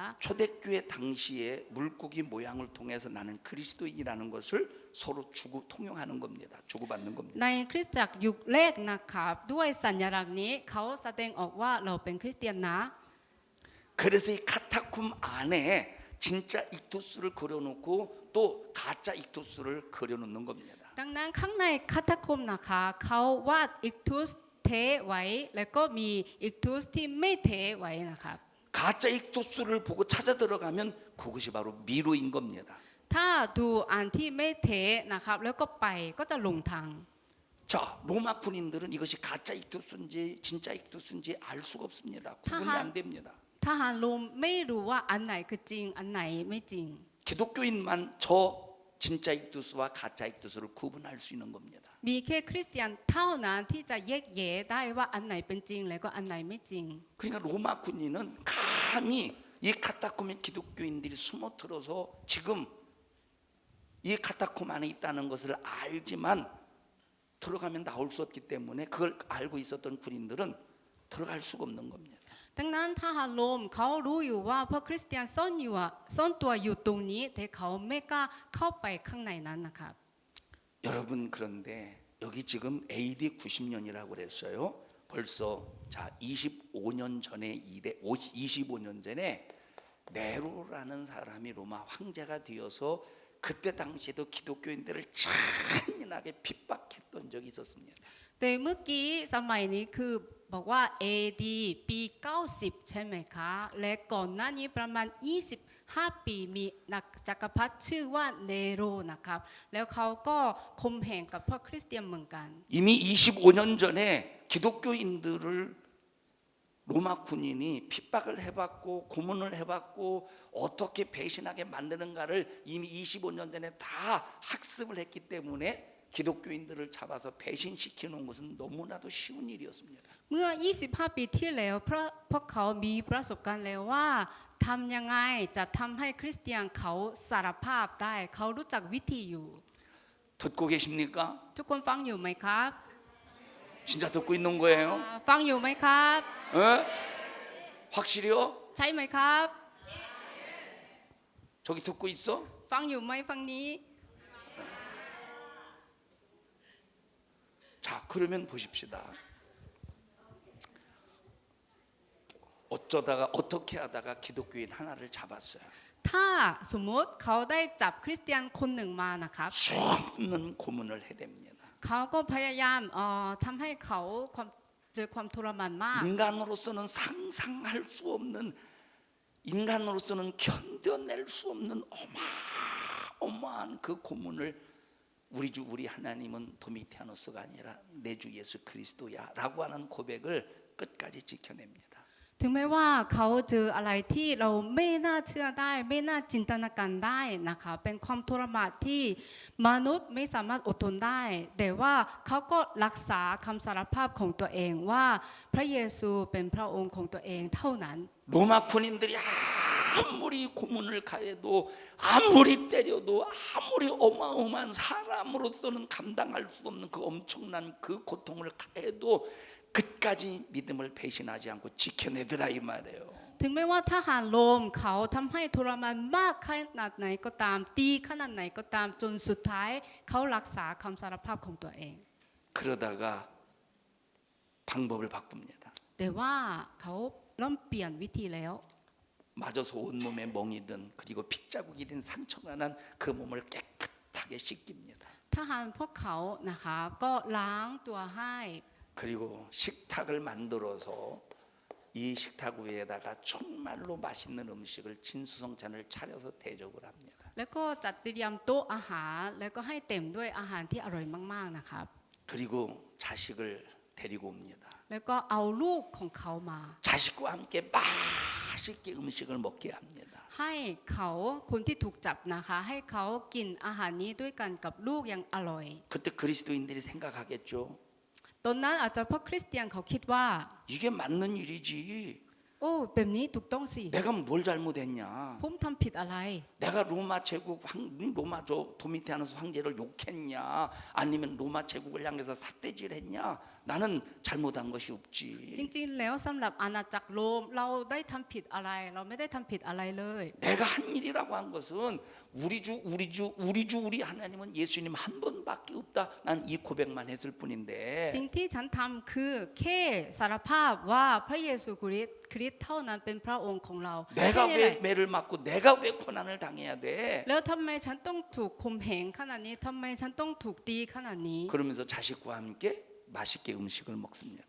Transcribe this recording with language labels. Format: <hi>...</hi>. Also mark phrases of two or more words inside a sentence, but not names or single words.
<ko>초대교회 당시에 물고기 모양을 통해서 나는 그리스도인이라는 것을 서로 통용하는 겁니다. 주고받는 겁니다.</ko> <th>ในคริสตจักรยุคแรกนะครับด้วยสัญลักษณ์นี้เขาแสดงออกว่าเราเป็นคริสเตียนนะ</th> <ko>그래서 이 카타콤 안에 진짜 익투스를 그려놓고 또 가짜 익투스를 그려놓는 겁니다.</ko> <th>ดังนั้นข้างในคาตาคมนะคะเขาวาดอิกทุสเทไว้แล้วก็มีอิกทุสที่ไม่เทไว้นะครับ</th> <ko>가짜 익투스를 보고 찾아 들어가면 그것이 바로 미로인 겁니다.</ko> <th>ถ้าดูอันที่ไม่เทนะครับแล้วก็ไปก็จะหลงทาง</th> <ko>자, 로마 군인들은 이것이 가짜 익투스인지 진짜 익투스인지 알 수가 없습니다. 구분이 안 됩니다.</ko> <th>ทหารโรมไม่รู้ว่าอันไหนคือจริงอันไหนไม่จริง</th> <ko>기독교인만 저 진짜 익두스와 가짜 익두스를 구분할 수 있는 겁니다.</ko> <th>มีแค่คริสเตียนเท่านั้นที่จะแยกแยะได้ว่าอันไหนเป็นจริงและก็อันไหนไม่จริง</th> <ko>그러니까 로마 군인은 감히 이 카타콤에 기독교인들이 숨어들어서 지금 이 카타콤 안에 있다는 것을 알지만 들어가면 나올 수 없기 때문에 그걸 알고 있었던 군인들은 들어갈 수가 없는 겁니다.</ko> <th>ดังนั้นทหารโรมเขารู้อยู่ว่าพวกคริสเตียนซ่อนอยู่อะซ่อนตัวอยู่ตรงนี้แต่เขาไม่กล้าเข้าไปข้างในนั้นนะครับ</th> <ko>여러분 그런데 여기 지금 AD 90년이라고 그랬어요. 벌써 자 25년 전에 25년 전에 네로라는 사람이 로마 황제가 되어서 그때 당시에도 기독교인들을 잔인하게 핍박했던 적이 있었습니다.</ko> <th>แต่เมื่อกี้สมัยนี้คือบอกว่า AD ปี 90 ใช่ไหมคะและก่อนหน้านี้ประมาณ 25 ปีมีนักจักรพรรดิชื่อว่าเนโรนะครับแล้วเขาก็ข่มเหงกับพวกคริสเตียนเหมือนกัน</th> <ko>이미 25년 전에 기독교인들을 로마 군인이 핍박을 해봤고 고문을 해봤고 어떻게 배신하게 만드는가를 이미 25년 전에 다 학습을 했기 때문에 기독교인들을 잡아서 배신시키는 것은 너무나도 쉬운 일이었습니다.</ko> <th>เมื่อ 25 ปีที่แล้วพวกเขามีประสบการณ์แล้วว่าทำยังไงจะทำให้คริสเตียนเขาสารภาพได้เขารู้จักวิธีอยู่</th> <ko>듣고 계십니까?</ko> <th>ทุกคนฟังอยู่ไหมครับ</th> <ko>진짜 듣고 있는 거예요?</ko> <th>ฟังอยู่ไหมครับ</th> <ko>어? 확실히요?</ko> <th>ใช่ไหมครับ</th> <ko>저기 듣고 있어?</ko> <th>ฟังอยู่ไหมฟังนี้</th> <ko>자, 그러면 보십시다. 어쩌다가 어떻게 하다가 기독교인 하나를 잡았어요.</ko> <th>ถ้าสมมติเขาได้จับคริสเตียนคนหนึ่งมานะครับ</th> <ko>수없는 고문을 해댑니다.</ko> <th>เขาก็พยายามทำให้เขาเจอความทรมานมาก</th> <ko>인간으로서는 상상할 수 없는 인간으로서는 견뎌낼 수 없는 어마어마한 그 고문을 우리 하나님은 도미티아노스가 아니라 내 주 예수 그리스도야라고 하는 고백을 끝까지 지켜냅니다.</ko> <th>ถึงแม้ว่าเขาเจออะไรที่เราไม่น่าเชื่อได้ไม่น่าจินตนาการได้นะคะเป็นความทรมานที่มนุษย์ไม่สามารถอดทนได้แต่ว่าเขาก็รักษาคำสารภาพของตัวเองว่าพระเยซูเป็นพระองค์ของตัวเองเท่านั้น</th> <ko>로마 군인들이 아무리 고문을 가해도 아무리 때려도 아무리 어마어마한 사람으로서는 감당할 수 없는 그 엄청난 그 고통을 가해도 끝까지 믿음을 배신하지 않고 지켜내더라 이 말이에요.</ko> <th>ถึงแม้ว่าทหารโรมเขาทำให้ทรมานมากขนาดไหนก็ตามตีขนาดไหนก็ตามจนสุดท้ายเขารักษาคำสารภาพของตัวเอง</th> <ko>그러다가 방법을 바꿉니다.</ko> <th>แต่ว่าเขาเริ่มเปลี่ยนวิธีแล้ว</th> <ko>맞아서 온몸에 멍이 든 그리고 핏자국이 된 상처가 난 그 몸을 깨끗하게 씻깁니다.</ko> <th>ทหารพวกเขานะคะก็ล้างตัวให้</th> <ko>그리고 식탁을 만들어서 이 식탁 위에다가 정말로 맛있는 음식을 진수성찬을 차려서 대접을 합니다.</ko> <th>แล้วก็จัดเตรียมโต๊ะอาหารแล้วก็ให้เต็มด้วยอาหารที่อร่อยมากๆนะครับ</th> <ko>그리고 자식을 데리고 옵니다.</ko> <th>แล้วก็เอาลูกของเขามา</th> <ko>자식과 함께 맛있게 음식을 먹게 합니다.</ko> <th>ให้เขาคนที่ถูกจับนะคะให้เขากินอาหารนี้ด้วยกันกับลูกอย่างอร่อย</th> <ko>그때 그리스도인들이 생각하겠죠.</ko> <th>ตอนนั้นอาจจะพวกคริสเตียนเขาคิดว่า</th> <ko>이게 맞는 일이지.</ko> <th>โอ้แบบนี้ถูกต้องสิ</th> <ko>내가 뭘 잘못했냐.</ko> <th>ผมทำผิดอะไร</th> <ko>내가 로마 제국 로마 저 도미티아노스 황제를 욕했냐 아니면 로마 제국을 향해서 삿대질했냐 나는 잘못한 것이</ko> <th>จ</th> <ko>없지.</ko> <th>ริงๆแล้วสำหรับอาณาจักรโรมเราได้ทำผิดอะไรเราไม่ได้ทำผิดอะไรเลย</th> <ko>내가 한 일이라고 한 것은 우리 하나님은 예수님 한 분밖에 없다. 난 이 고백만 했을 뿐인데</ko> <th>สิ่งที่ฉันทำคือแค่สารภาพว่าพระเยซูคริสต์เท่านั้นเป็นพระองค์ของเราแค่</th> <ko>내가</ko> <th>นี้แหละ</th> <ko>왜 매를 맞고 내가 왜 고난을 당해야 돼?</ko> <th>แล้วทำไมฉันต้องถูกข่มเหงขนาดนี้ทำไมฉันต้องถูกตีขนาดนี้</th> <ko>그러면서 자식과 함께 맛있게 음식을 먹습니다.</ko>